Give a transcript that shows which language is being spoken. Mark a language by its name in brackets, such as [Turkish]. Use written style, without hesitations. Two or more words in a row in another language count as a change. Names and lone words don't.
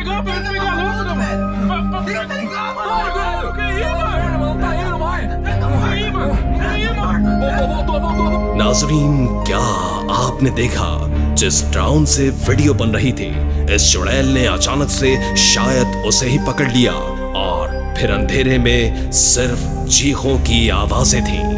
[Portuguese] Pode pegar logo, meu mano! Tenta ligar, mano! Vai, velho! Que isso, mano? Não tá indo, vai! Tá aí, mano! Voltou! [Hindi] नाज़रीन, क्या आपने देखा? जिस ड्रोन से वीडियो बन रही थी, इस चुड़ैल ने अचानक से शायद उसे ही पकड़ लिया और फिर अंधेरे में सिर्फ चीखों की आवाजें थीं।